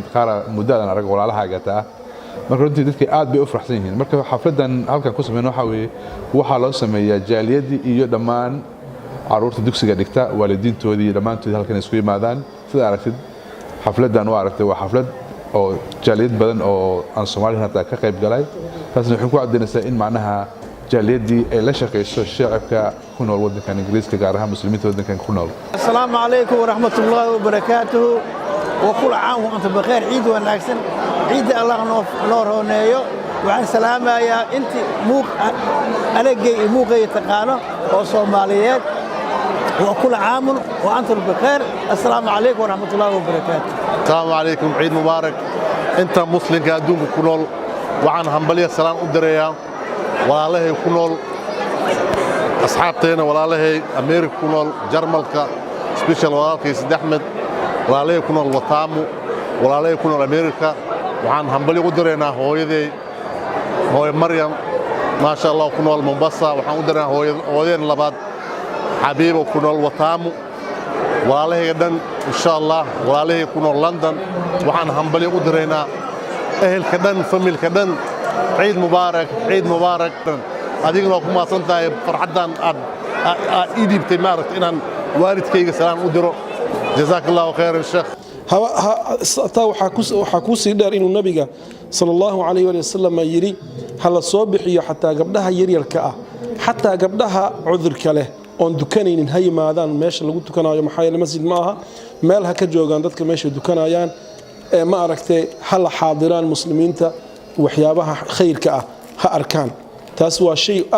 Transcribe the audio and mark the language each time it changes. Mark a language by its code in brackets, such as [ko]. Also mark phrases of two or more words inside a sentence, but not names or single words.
[so] qaar muddo aadan arag walaalahaaga taa marka runtii dadka aad bay u faraxsan yihiin marka xafladan halkan ku sameeyno waxa loo sameeyaa jaaliyadii iyo dhammaan caruurta dugsiga dhigta waalidiintoodii iyo dhammaantood halkan isku yimaadaan sida aragtid xafladan waa aragtay waa xaflad oo jaaliyad badan oo aan Soomaaliya hadda ka qayb galay taasna waxay ku cadeynaysaa in macnaha jaaliyadii ay la shaqeyso shacabka ku nool wadankan Ingiriiska gaar ahaan muslimiinta wadankan ku nool. [ar] السلام عليكم ورحمة الله وبركاته وكل عام وأنتم بخير [so] ciid wanaagsan ciid Allah noo rooneeyo waxaan salaamayaa intii anagay muuqay taqaano oo Soomaaliyeed [ar] وكل عام وأنتم بخير السلام عليكم ورحمة الله وبركاته. السلام عليكم عيد مبارك [so] inta muslimka adduunka ku nool waxaan hambaliyo salaam u direeyaa walaalahay ku nool asxaabteena walaalahay Ameerika ku nool Jarmalka special walaalkay Axmed walaalahay ku nool Wataamu walaalahay ku nool Ameerika waxaan hambali u direynaa hooyaday hooyo Maryam [ar] ما شاء الله [so] ku nool Mombasa waxaan u direynaa hooyadeen labaad Habiibo ku nool Wataamu walaalahay dhan [ar] إن شاء الله [so] walaalahay ku nool London waxaan hambali u direynaa ehelka dhan familka dhan [ar] عيد مبارك عيد مبارك [so] adiguna ku maasantahay farxadan aad idibtay maaragtay inaan waalidkayga salaam u diro [ar] جزاك الله خيرا [so] sheekh waxa ku sii dheer inuu nabiga [ar] صلى الله عليه وسلم [so] yiri hala soo bixiyo xataa gabdhaha yaryarka ah xataa gabdhaha cudurka leh oon dukanaynin ha yimaadaan meesha lagu tukanayo maxaa yeelay masjid ma aha meel ha ka joogaan dadka meesha dukanayaan ee ma aragtay hal xaadiraan muslimiinta waxyaabaha khayrka ah ha arkaan taas waa shay aad